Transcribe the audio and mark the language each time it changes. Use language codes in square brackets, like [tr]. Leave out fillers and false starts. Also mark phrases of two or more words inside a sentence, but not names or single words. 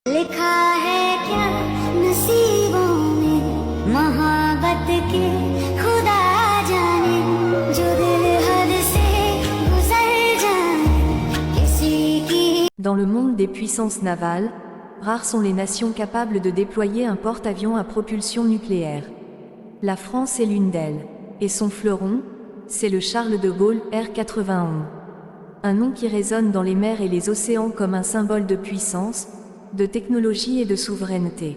[hi] लिखा है क्या नसीबों में मोहब्बत के खुदा जाने जो दिल हद से गुजर जाए किसी की। [fr] Dans le monde des puissances navales, rares sont les nations capables de déployer un porte-avions à propulsion nucléaire. La France est l'une d'elles, et son fleuron, c'est le Charles de Gaulle R-91. Un nom qui résonne dans les mers et les océans comme un symbole de puissance, de technologie et de souveraineté.